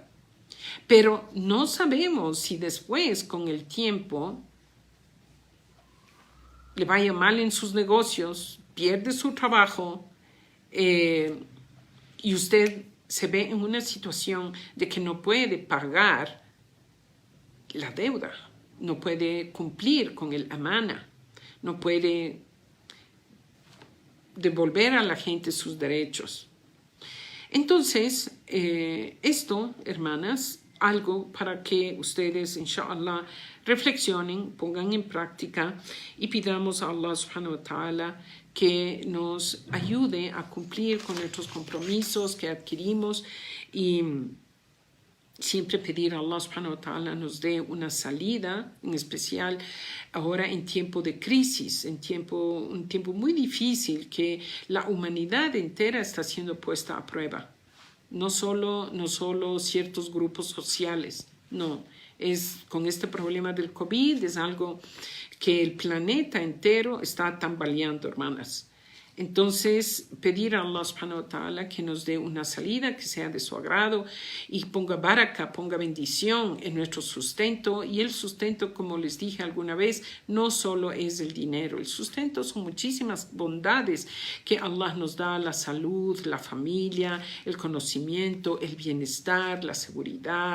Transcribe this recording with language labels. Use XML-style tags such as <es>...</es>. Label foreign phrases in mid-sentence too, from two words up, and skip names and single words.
<es>Pero no sabemos si después, con el tiempo, le vaya mal en sus negocios, pierde su trabajo y usted se ve en una situación de que no puede pagar la deuda, no puede cumplir con el amana, no puede devolver a la gente sus derechos. Entonces, esto, hermanas, algo para que ustedes, inshallah, reflexionen, pongan en práctica y pidamos a</es> <ar>الله سبحانه وتعالى</ar> <es>que nos ayude a cumplir con nuestros compromisos que adquirimos y siempre pedir a</es> <ar>الله سبحانه وتعالى</ar> <es>nos dé una salida, en especial ahora en tiempo de crisis, un tiempo muy difícil que la humanidad entera está siendo puesta a prueba. No solo ciertos grupos sociales, no. Con este problema del COVID es algo que el planeta entero está tambaleando, hermanas. Entonces, pedir a</es> <ar>الله سبحانه وتعالى</ar> <es>que nos dé una salida que sea de su agrado y ponga baraka, ponga bendición en nuestro sustento. Y el sustento, como les dije alguna vez, no solo es el dinero. El sustento son muchísimas bondades que Allah nos da: la salud, la familia, el conocimiento, el bienestar, la seguridad.</es>